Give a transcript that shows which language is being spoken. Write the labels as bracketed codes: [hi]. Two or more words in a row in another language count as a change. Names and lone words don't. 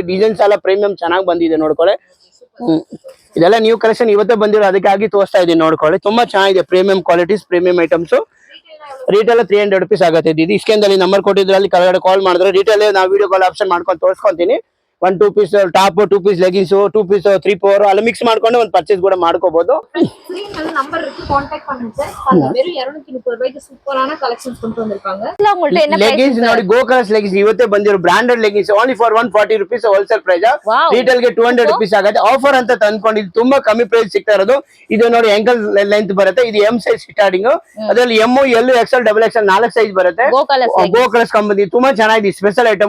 [kn] ಡಿಸೈನ್ಸ್ ಎಲ್ಲ ಪ್ರೀಮಿಯಂ ಚೆನ್ನಾಗಿ ಬಂದಿದೆ ನೋಡ್ಕೊಳ್ಳಿ. ಇದೆಲ್ಲ [en] new collection [kn] ಇವತ್ತೇ ಬಂದಿರೋ ಅದಕ್ಕಾಗಿ ತೋರಿಸ್ತಾ ಇದೀನಿ ನೋಡ್ಕೊಳ್ಳಿ. ತುಂಬಾ ಚೆನ್ನಾಗಿದೆ. [en] premium qualities, premium items. [kn] ರಿಟೇಲ್ 300 rupees ಆಗುತ್ತೆ. ಇದು [en] scan number [kn] ಕೊಟ್ಟಿದ್ರಲ್ಲಿ ಕೆಳಗಡೆ ಕಾಲ್ ಮಾಡಿದ್ರೆ ರಿಟೇಲ್ ನಾವು [en] video call option [kn] ಮಾಡ್ಕೊಂಡು ತೋರಿಸ್ಕೊಂತೀನಿ. 1 2 [en] piece top, [kn] 2 [en] piece leggings, [kn] 2 ಪೀಸ್ 3 4 ಅಲ್ಲ ಮಿಕ್ಸ್ ಮಾಡ್ಕೊಂಡು ಒಂದು ಪರ್ಚೇಸ್ ಕೂಡ ಮಾಡ್ಕೋಬಹುದು. [ta] ஸ்கிரீன் மேல நம்பர் இருக்கு, கான்டாக்ட் பண்ணுங்க சார். அந்த வெறும் 230 ரூபாய்க்கு சூப்பரான கலெக்ஷன்ஸ் கொண்டு வந்திருக்காங்க. உங்கள்ட்ட என்ன [kn] ಲೆಗಿನ್ಸ್ ನೋಡಿ, ಗೋ ಕಲರ್ಸ್ ಲೆಗಿನ್ಸ್ ಇವತ್ತೇ ಬಂದಿರೋ [en] branded leggings. only for 140 rupees wholesale price. [kn] ರಿಟೇಲ್ ಗೆ 200 rupees ಆಗುತ್ತೆ. ಆಫರ್ ಅಂತ ತಂದ್ಕೊಂಡು ಇದು ತುಂಬಾ ಕಮ್ಮಿ ಪ್ರೈಸ್ ಸಿಗ್ತಾ ಇರೋದು. ಇದು ನೋಡಿ [en] ankle length [kn] ಬರುತ್ತೆ. ಇದು [en] M size starting. [kn] ಅದರಲ್ಲಿ ಎಂ, ಎಲ್, XL, XXL 4 ಸೈಜ್ ಬರುತ್ತೆ. ಗೋ ಕಲರ್ಸ್ ಕಂಪನಿ ತುಂಬಾ ಚೆನ್ನಾಗಿದೆ. [en] special item.